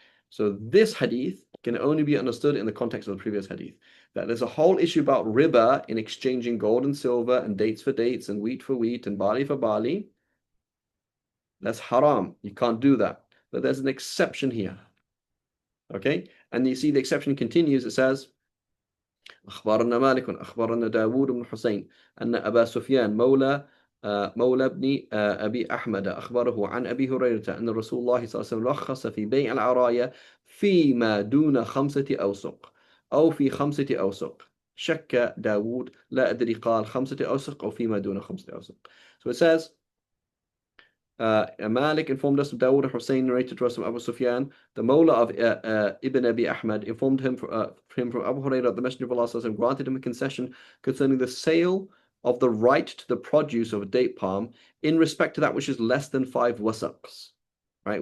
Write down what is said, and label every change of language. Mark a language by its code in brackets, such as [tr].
[en] So this hadith can only be understood in the context of the previous hadith. That there's a whole issue about riba in exchanging gold and silver and dates for dates and wheat for wheat and barley for barley. That's haram. You can't do that. But there's an exception here. Okay? And you see the exception continues. It says, [ar] أخبرنا مالك أخبرنا داود بن حسين أن أبا سفيان مولى ابن أبي أحمد أخبره عن أبي هريرة أن رسول الله صلى الله عليه وسلم رخص في بيع العرايا فيما دون 5 أوسق أو في 5 أوسق. شك داود لا أدري قال 5 أوسق أو فيما دون 5 أوسق. [en] So it says, Malik informed us of Dawood and Hussein narrated to us from Abu Sufyan. The Mawla of Ibn Abi Ahmad informed him from Abu Hurairah, the Messenger of Allah granted him a concession concerning the sale of the right to the produce of a date palm in respect to that which is less than 5 wasaqs, right?